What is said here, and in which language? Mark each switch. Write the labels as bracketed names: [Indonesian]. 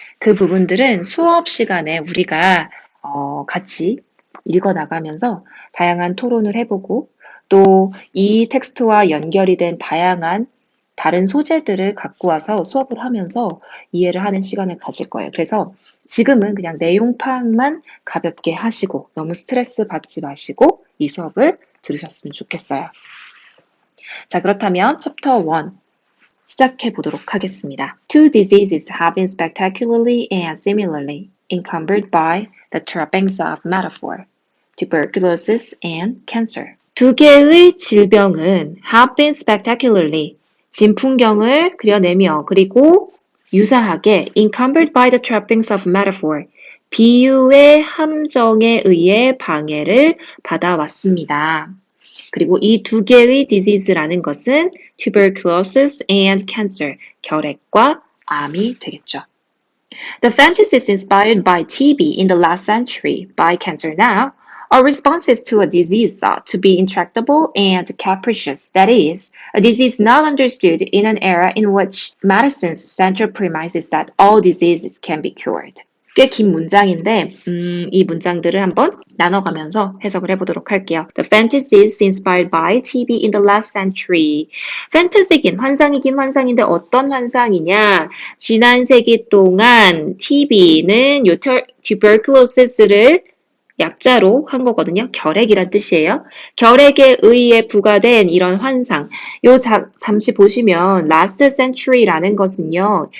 [Korean] 그 부분들은 수업 시간에 우리가 같이 읽어나가면서 다양한 토론을 해보고 또 이 텍스트와 연결이 된 다양한 다른 소재들을 갖고 와서 수업을 하면서 이해를 하는 시간을 가질 거예요. 그래서 지금은 그냥 내용 파악만 가볍게 하시고 너무 스트레스 받지 마시고 이 수업을 들으셨으면 좋겠어요. 자, 그렇다면 챕터 1 시작해 보도록 하겠습니다. [English] Two diseases have been spectacularly and similarly encumbered by the trappings of metaphor, tuberculosis and cancer. [Korean] 두 개의 질병은 [English] have been spectacularly [Korean] 진풍경을 그려내며 그리고 유사하게 [English] encumbered by the trappings of metaphor [Korean] 비유의 함정에 의해 방해를 받아왔습니다. 그리고 이 두 개의 disease라는 것은 [English] tuberculosis and cancer, [Korean] 결핵과 암이 되겠죠. [English] The fantasies inspired by TB in the last century by cancer now are responses to a disease thought to be intractable and capricious, that is, a disease not understood in an era in which medicine's central premise is that all diseases can be cured. [Korean] 꽤 긴 문장인데 이 문장들을 한번 나눠가면서 해석을 해보도록 할게요. [English] The fantasies inspired by TB in the last century. [Korean] 판타지긴 환상이긴 환상인데 어떤 환상이냐? 지난 세기 동안 TB는 tuberculosis를 약자로 한 거거든요. 결핵이란 뜻이에요. 결핵에 의해 부과된 이런 환상. 잠시 보시면 last century라는 것은요.